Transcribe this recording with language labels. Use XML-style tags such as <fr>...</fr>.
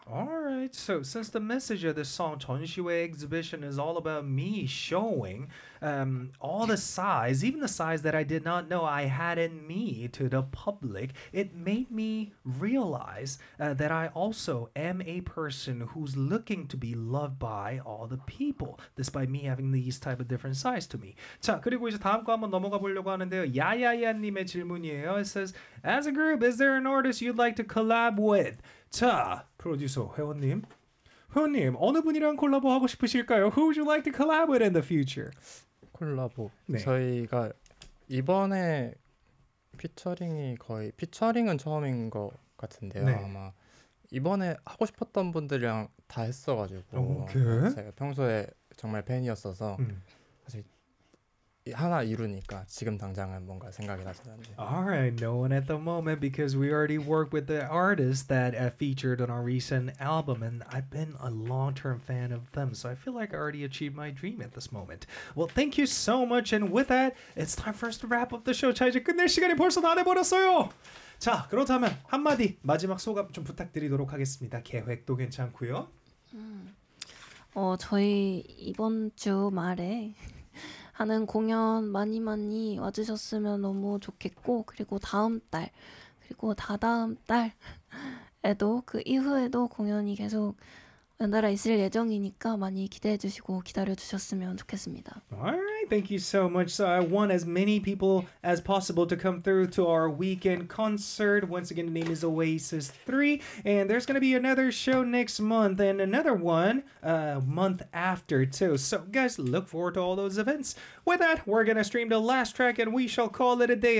<en>Alright, so since the message of this song, 전시회 exhibition, is all about me showing all the size, even the size that I did not know I had in me to the public, it made me realize that I also am a person who's looking to be loved by all the people, despite me having these type of different size to me.</en> <ko>자, 그리고 이제 다음 거 한번 넘어가 보려고 하는데요. 야야야님의 질문이에요.</ko> <en>It says, as a group, is there an artist you'd like to collab with?</en> <ko>자, 프로듀서 회원님. 회원님, 어느 분이랑 콜라보 하고 싶으실까요?</ko> <en>Who would you like to collab with in the future?</en> <ko>콜라보. 네. 저희가 이번에 피처링이 거의 피처링은 처음인 것 같은데요. 네. 아마 이번에 하고 싶었던 분들이랑 다 했어가지고 오케이. 제가 평소에 정말 팬이었어서 사실 하나 이루니까 지금 당장은 뭔가 생각이 나시는데.</ko> <en>Alright, no one at the moment because we already worked with the artist that featured on our recent album and I've been a long-term fan of them so I feel like I already achieved my dream at this moment. Well, thank you so much and with that, it's time for us to wrap up the show.</en> <ko>자, 이제 끝낼 시간이 벌써 다 돼버렸어요. 자, 그렇다면 한마디 마지막 소감 좀 부탁드리도록 하겠습니다. 계획도 괜찮고요. 저희 이번 주 말에 하는 공연 많이 많이 와주셨으면 너무 좋겠고 그리고 다음 달 그리고 다다음 달에도 그 이후에도 공연이 계속 연달아 있을 예정이니까 많이 기대해 주시고 기다려 주셨으면 좋겠습니다.</ko> <en>Alright, thank you so much. So I want as many people as possible to come through to our weekend concert. Once again, the name is Oasis 3, and there's going to be another show next month and another one month after too. So guys, look forward to all those events. With that, we're going to stream the last track and we shall call it a day.</en>